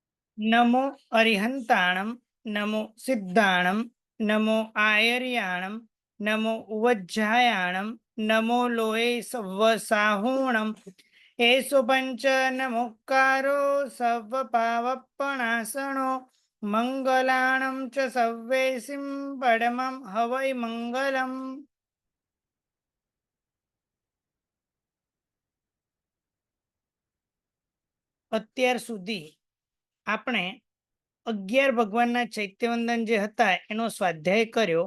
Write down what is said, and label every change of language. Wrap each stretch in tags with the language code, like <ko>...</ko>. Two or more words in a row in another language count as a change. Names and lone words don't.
<pra>नमो अरिहंताणं नमो सिद्धाणं नमो आयर्याणं नमो उवज्झायाणं नमो लोये सव्वसाहूणं एषु पञ्च नमोक्कारो सव्वपावपणासनो मंगलाणं च सव्वेसिं पढमं हवइ मंगलं.</pra> <gu>અત્યાર સુધી આપણે 11 ભગવાનના ચૈત્યવંદન જે હતા એનો સ્વાધ્યાય કર્યો.</gu>